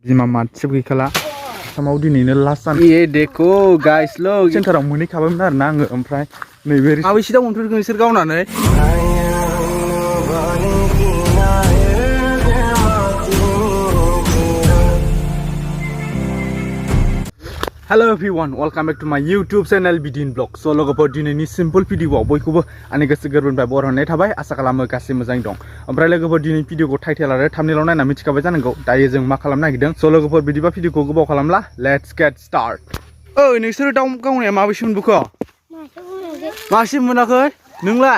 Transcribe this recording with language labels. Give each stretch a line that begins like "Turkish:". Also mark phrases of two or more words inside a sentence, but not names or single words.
Bodo: जिमा मानसिबो गैखाला सामाव दिनैनो लास्ट सान ए देखो गाइस लोग सेन्टाराव मोनहैखाबायमोन आरोना आङो ओमफ्राय नैबे माबैसे दाउ मोनफेरखो नोंसोर गावनानै
English: Hello everyone, welcome back to my YouTube channel Bidin Vlog.
Bodo: So लोगोफोर दिनैनि सिम्पल भिडिअआव बयखौबो आंनि गोसो गोरबोनिफ्राय बरायनाय थाबाय आसा खालामो गासै मोजाङै दं। ओमफ्राय लोगोफोर दिनै भिडिअखौ टाइटेल आरो थाम्बनेइलाव नायना मिथिखाबाय जानांगौ दायो जों मा खालामनो नागिरदों। स लोगोफोर बिदिबा भिडिअखौ गोबाव खालामला
English: let's get start.
Bodo: ओइ नोंसोर दाउ गावनाया माबैसे मोनबोखो? मासे मोनाखै? नोंलाय?